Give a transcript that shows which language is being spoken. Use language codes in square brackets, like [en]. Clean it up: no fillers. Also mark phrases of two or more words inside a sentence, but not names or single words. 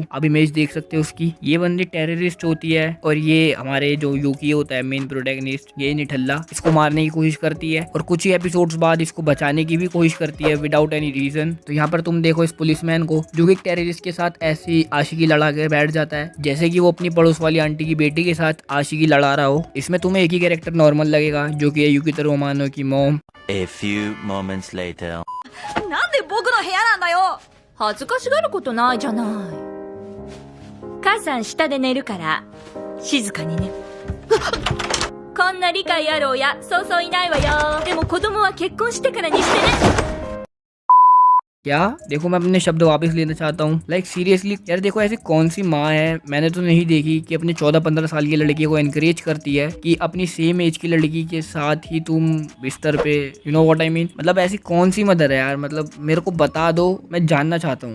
[hi] अब इमेज देख सकते हो उसकी, ये बंदी टेररिस्ट होती है और ये हमारे जो यूकी होता है [en] main protagonist, [hi] ये निठल्ला इसको मारने की कोशिश करती है और कुछ ही एपिसोड्स बाद इसको बचाने की भी कोशिश करती है [en] without any reason. [hi] तो यहाँ पर तुम देखो इस पुलिसमैन को जो कि टेररिस्ट के साथ ऐसी आशिकी लड़ा के बैठ जाता है जैसे कि वो अपनी पड़ोस वाली आंटी की बेटी के साथ आशिकी लड़ा रहा हो। इसमें तुम्हें एक ही कैरेक्टर नॉर्मल लगेगा जो कि युकितारो अमानो की मॉम। [en] A few moments later. [ja] なんで僕の部屋なんだよ。恥ずかしがることないじゃない。母さん下で寝るから静かにね。こんな理解ある親そうそういないわよ。でも子供は結婚してからにしてね。 [hi] क्या देखो, मैं अपने शब्द वापस लेना चाहता हूँ। [en] like seriously [hi] यार, देखो ऐसी कौन सी माँ है, मैंने तो नहीं देखी, कि अपने 14-15 साल की लड़की को एनकरेज करती है कि अपनी [en] same age [hi] की लड़की के साथ ही तुम बिस्तर पे, [en] you know what I mean. [hi] मतलब ऐसी कौन सी मदर है यार, मतलब मेरे को बता दो, मैं जानना चाहता हूँ।